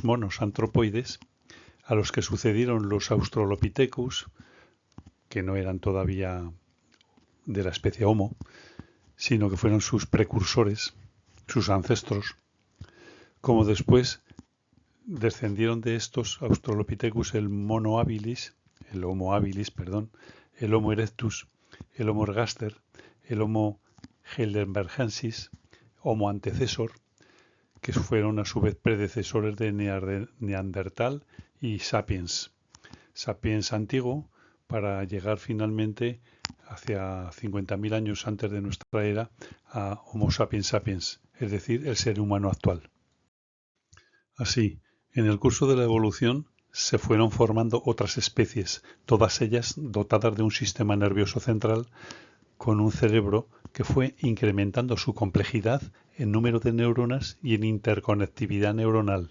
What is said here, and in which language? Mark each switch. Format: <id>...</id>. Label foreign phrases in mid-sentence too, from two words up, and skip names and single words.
<es>monos antropoides, a los que sucedieron los Australopithecus, que no eran todavía de la especie Homo, sino que fueron sus precursores, sus ancestros, como después descendieron de estos Australopithecus el Homo habilis, el Homo erectus, el Homo ergaster, el Homo heidelbergensis, Homo antecesor, que fueron a su vez predecesores de Neandertal y Sapiens. Sapiens antiguo, para llegar finalmente hacia 50.000 años antes de nuestra era, a Homo sapiens sapiens, es decir, el ser humano actual. Así, en el curso de la evolución se fueron formando otras especies, todas ellas dotadas de un sistema nervioso central con un cerebro que fue incrementando su complejidad en número de neuronas y en interconectividad neuronal.</es>